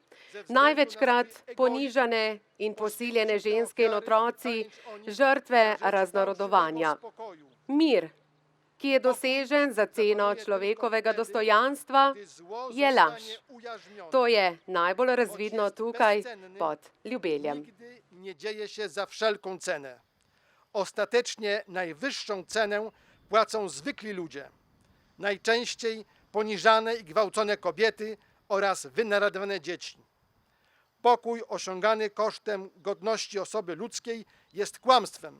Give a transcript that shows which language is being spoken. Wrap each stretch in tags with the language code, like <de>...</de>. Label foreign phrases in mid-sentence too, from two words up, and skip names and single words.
<sl>Največkrat ponižane in posiljene ženske in otroci, žrtve raznorodovanja. Mir, ki je dosežen za ceno človekovega dostojanstva, je laž. To je najbolj razvidno tukaj pod Ljubeljem.</sl> <pl>Nie dzieje się za wszelką cenę. Ostatecznie najwyższą cenę płacą zwykli ludzie. Najczęściej poniżane i gwałcone kobiety oraz wynarodowane dzieci. Pokój osiągany kosztem godności osoby ludzkiej jest kłamstwem.</pl>